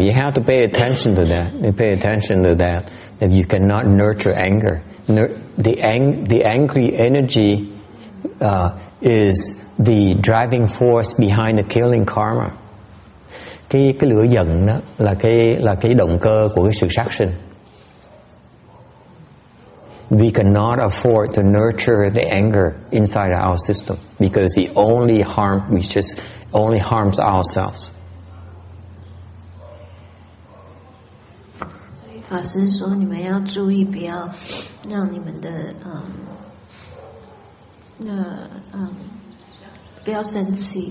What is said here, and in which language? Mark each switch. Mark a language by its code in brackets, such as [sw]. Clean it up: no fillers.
[en] You have to pay attention to that. You pay attention to that. That you cannot nurture anger. The angry energy is the driving force behind the killing karma. [vi] Cái lửa giận đó là cái động cơ của cái sự sát sinh. [en] We cannot afford to nurture the anger inside our system because it only harms ourselves. [zh] 法师说，你们要注意，不要让你们的不要生气，